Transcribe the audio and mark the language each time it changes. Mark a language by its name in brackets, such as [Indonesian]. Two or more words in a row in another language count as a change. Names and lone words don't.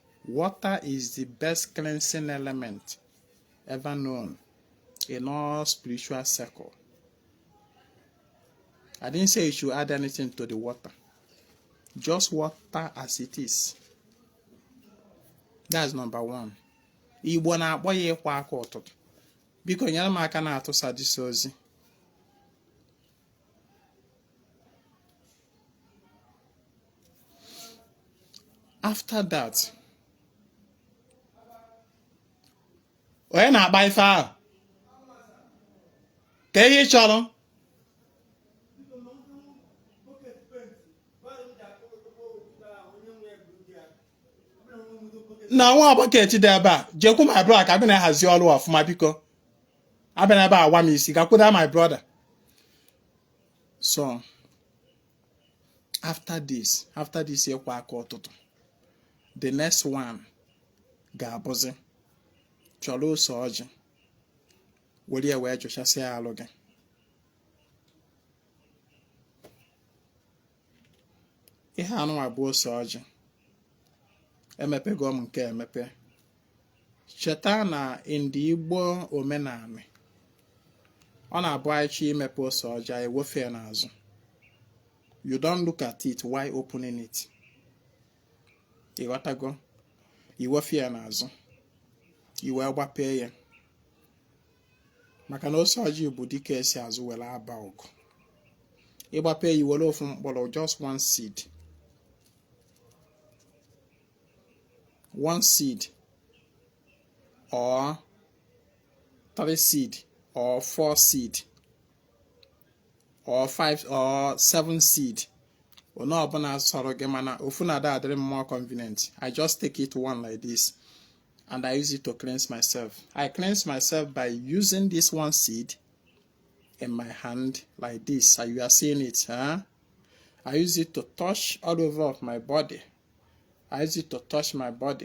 [English] Water is the best cleansing element ever known in all spiritual circle. I didn't say you should add anything to the water. Just water as it is. That's number one. [Igbo] Igbo na-akpọ ya ịkwa aka ụtụtụ. Biko nyere m aka na-atụsa dịsa ozi. [English] After that, [Igbo] onye na-akpa ife ahụ? Ka ihe ị chọrọ? Na nwa bucket dị ebe a, jekwu [English] my brother [Igbo] ka abịa na-ahazi ọrụ ọfụma biko. Abịa na ebe a awa m isi, gakwuda [English] my brother. So, after this [Igbo] ịkwa aka ụtụtụ, [English] the next one [Igbo] ga-abụzi chọrọ ose ọjị, were ya wee jụchasịa alụ gị. Ihe anụnwa bụ ose ọjị. Emepego m nke emepe. Cheta na ndị Igbo omenala, ọ na-abụ anyị chọọ imepe ose ọjị, anyị wefe ya n'azụ. [English] You don't look at it while opening it. [Igbo] Ịghọtago? Iwefe ya n'azụ, iwe gbapee ya. Maka na ose ọjị bụ dịka esi azụ were aba ọgụ. Ịgbapee ya iwere ofu mkpụrụ, [English] just one seed. One seed or 3 seed or 4 seed or 5 or 7 seed. [Igbo] Ono ọbụla sọrọ gị mana ofu na ada adịrị [English] more convenient. I just take it one like this and I use it to cleanse myself. I cleanse myself by using this one seed in my hand like this. You are seeing it, huh? I use it to touch all over of my body. I use it to touch my body.